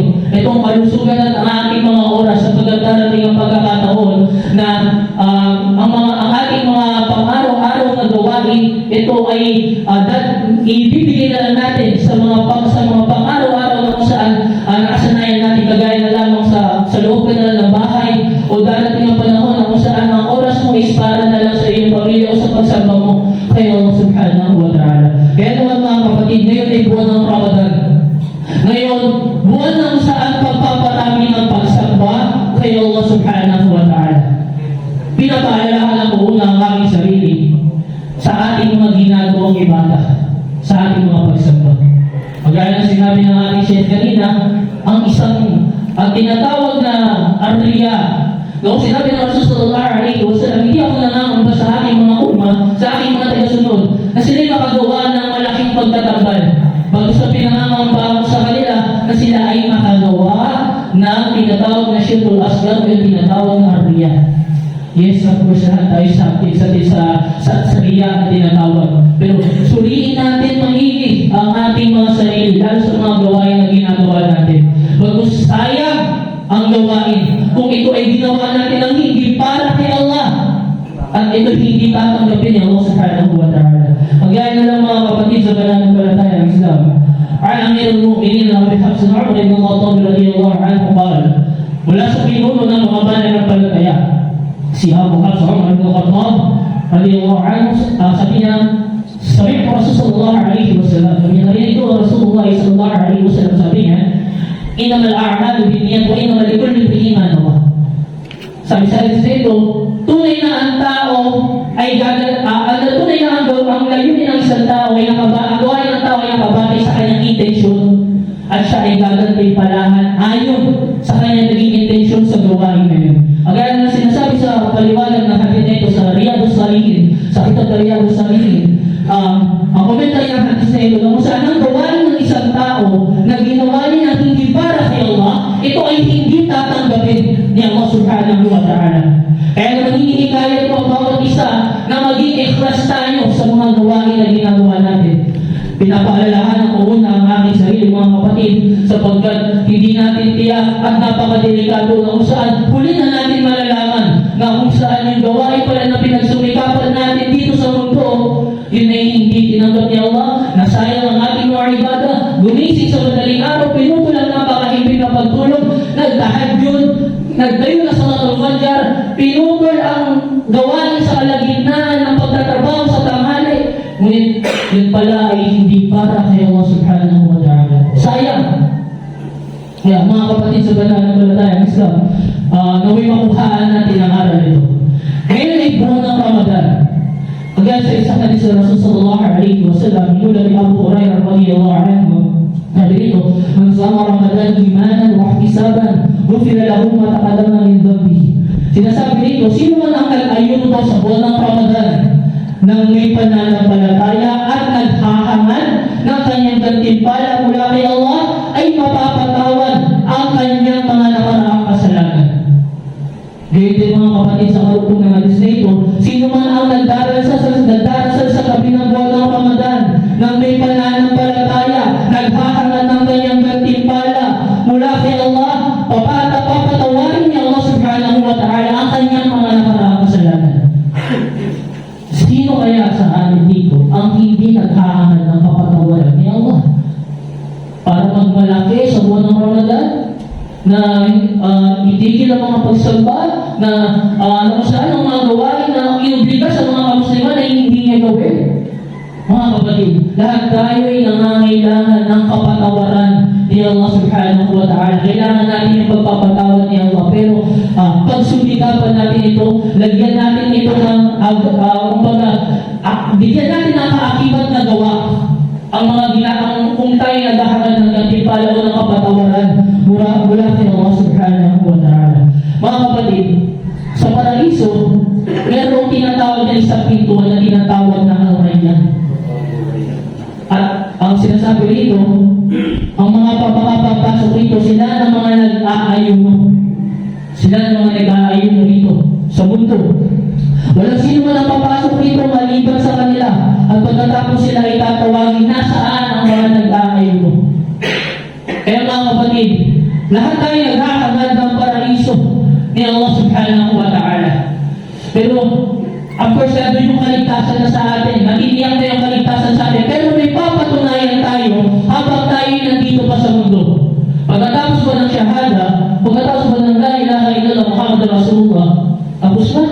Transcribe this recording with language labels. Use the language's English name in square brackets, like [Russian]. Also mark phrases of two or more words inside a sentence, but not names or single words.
[Filipino] Itong kalusugan at ang ating mga oras sa pagdarating ang pagkakataon na ang ating mga pang-araw-araw na gawain, ito ay ibibigay na lang natin sa mga pang-araw-araw na kung saan nakasanayan natin kagaya na lamang sa loob na lang ng bahay o darating ang panahon na kung saan ang oras mo is para na lang sa iyong pamilya o sa pagsamba mo kay [Arabic] الله سبحانه وتعالى. [Filipino] Kaya naman mga kapatid, ngayon ay buwan ng Ramadan. Ngayon, buwan ng saan pagpaparami ng pagsamba kay [Arabic] الله سبحانه وتعالى. [Filipino] Pinapaalala ko una ang aking sarili sa ating mga ginagawang ibada, sa ating mga pagsamba. Kagaya ng sinabi ng ating Sheikh kanina, ang tinatawag na arriya. Noong sinabi ng [Arabic] رسول صلى الله عليه وسلم, [Filipino] hindi ako nangangamba sa aking mga sa aking mga tagasunod, na sila'y makagawa ng malaking pagtatambal. Bago sa pinangangamba ako sa kanila, na sila ay makagawa ng tinatawag na [Arabic] الشرك الأصغر [Filipino] o yung tinatawag na arriya. [English] Yes, of course, [Filipino] lahat tayo sa riya na tinatawag. Pero suriin natin maigi ang ating mga sarili, lalo sa mga gawain na ginagawa natin. Bagus sayang ang gawain kung ito ay ginawa natin ang hindi para kay Allah at ito hindi tatanggapin ni [Arabic] الله سبحانه وتعالى. [Filipino] Kagaya na lang mga kapatid sa pananampalatayang Islam, [Arabic] أمير المؤمنين [Filipino] Abu Hafs Umar ibn Khattab [Arabic] رضي الله عنه قال, [Filipino] mula sa pinuno ng mga mananampalataya, si Abu Hafs Umar ibn Khattab [Arabic] رضي الله عنه, [Filipino] sabi niya, sabi ko [Arabic] رسول الله عليه وسلم, [Filipino] sabi niya, ito [Arabic] رسول الله صلى الله عليه وسلم, [Filipino] sabi niya, [Arabic] إنما الأعمال بالنيات وإنما لكل امرئ ما نوى. [Filipino] Sabi sa dito, tunay na ang tao ay tunay na ang layunin ng isang tao ay ang gawain ng tao ay nakabatay sa kanyang intensyon at siya ay gagantimpalahan ayon sa kanyang naging intensyon sa gawain na yun. Ang gaya na sinasabi sa paliwanag ng hadith nito sa Riyadus Salihin, sa kitab na Riyadus Salihin, ang komentary ng hadith na ito, kung saan ang gawain ng isang tao na ginawa niya hindi para kay Allah, ito ay hindi tatanggapin ni [Arabic] الله سبحانه وتعالى. [Filipino] Kaya naman hinihikayat ko ang bawat isa na maging ikhlas tayo sa mga gawain na ginagawa natin. Pinapaalalahanan ko una ang aking sarili, mga kapatid, sapagkat hindi natin tiyak at napakadelikado na kung saan huli na natin malalaman na kung saan yung gawain pala na pinagsumikapan natin dito sa mundo, yun ay hindi tinanggap ni Allah, nasayang ang ating mga ibada, gumising sa madaling araw, pinuto lang napakahibig na pagtulog, nagtahajjud, nagtayo na sa matulmadjar, pinutol ang gawain sa kalagitnaan ng pagtatrabaho sa tanghali. Ngunit yun pala ay hindi para kay [Arabic] الله سبحانه وتعالى. [Filipino] Sayang. Kaya mga kapatid sa banal ng balatayang Islam, naway makuhaan natin ang aral ito. Ngayon ay buwan ng Ramadan. Kagaya sa isang hadis sa [Arabic] رسول صلى الله عليه وسلم, [Filipino] hinula ni Abu Hurairah [Arabic] رضي الله عنه, [Filipino] sabi dito, [Arabic] "من صام رمضان إيمانا واحتسابا غفر له ما تقدم من ذنبه." [Filipino] Sinasabi dito, sino man ang nag-ayun daw sa buwan ng Ramadan nang may pananampalataya at naghahangad ng kanyang gantimpala mula kay Allah, ay mapapatawad ang kanyang mga nakaraang kasalanan. Gayun din mga kapatid sa karugtong ng hadis na ito, sino man ang nagdarasal sa gabi ng buwan ng Ramadan nang may pananampalataya, naghahangad ng kanyang gantimpala mula kay Allah, papatawarin niya [Arabic] الله سبحانه وتعالى [Filipino] ang kanyang mga nakaraang kasalanan. Sino kaya sa atin dito ang hindi naghahangad ng kapatawaran ni Allah? Para magmalaki sa buwan ng Ramadan, na itigil ang mga pagsamba, na saan ang mga gawain na inobliga sa mga kamusliman ay hindi niya gawin. Mga kapatid, lahat tayo ay nangangailangan ng kapatawaran ni [Arabic] الله سبحانه وتعالى. [Filipino] Kailangan natin yung pagpapatawad ni Allah. Pero pagsumikapan natin ito, lagyan natin ito ng bigyan natin ang kaakibat na gawa. Ang mga ginagawa kung tayo naghahangad ng gantimpala o ng kapatawaran mula kay [Arabic] الله سبحانه وتعالى. [Filipino] Mga kapatid, sa paraiso, mayroong tinatawag na isang pintuan na tinatawag na Al-Rayyan. At ang sinasabi rito, ang mga papapasok rito, sila ng mga nag-aayuno. Sila ng mga nag-aayuno rito sa mundo. Walang sino man ang papasok rito maliban sa kanila. At pagkatapos sila ay tatawagin, nasaan ang mga nag-aayuno. Kaya mga kapatid, lahat tayo naghahangad ng paraiso ni [Arabic] الله سبحانه وتعالى. [Filipino] Pero, [English] of course, [Filipino] nandun yung kaligtasan na sa atin. Natitiyak na yung kaligtasan sa atin. Pero may papatunayan tayo habang tayo nandito pa sa mundo. Pagkatapos ba ng shahada, pagkatapos ba ng [Arabic] لا إله إلا الله محمد رسول الله, [Filipino] tapos na.